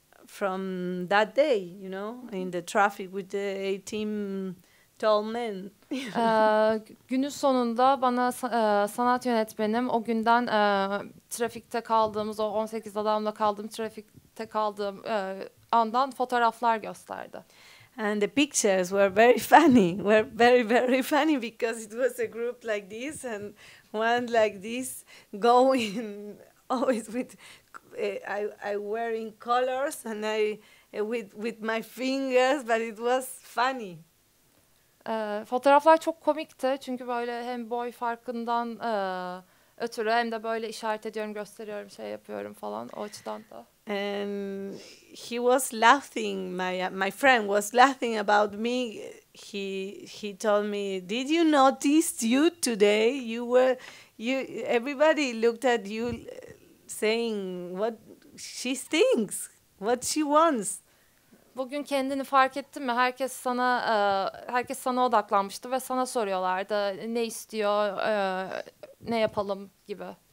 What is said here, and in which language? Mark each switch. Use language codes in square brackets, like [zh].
[en] from that day, you know, in the traffic with the 18 tall men. [tr] Günün sonunda bana sanat yönetmenim o günden trafikte kaldığımız, o 18 adamla kaldığım trafikte kaldığım andan fotoğraflar gösterdi. [en] And the pictures were very funny, very funny because it was a group like this and one like this going always with I wearing colors and I with my fingers, but it was funny. [tr] Fotoğraflar çok komikti çünkü böyle hem boy farkından ötürü hem de böyle işaret ediyorum, gösteriyorum, şey yapıyorum falan, o açıdan da. [en] And he was laughing. My friend was laughing about me. He told me, "Did you notice you today? Everybody looked at you, saying what she thinks, what she wants." [tr] Bugün kendini fark ettin mi? Herkes sana odaklanmıştı ve sana soruyorlardı ne istiyor, ne yapalım gibi.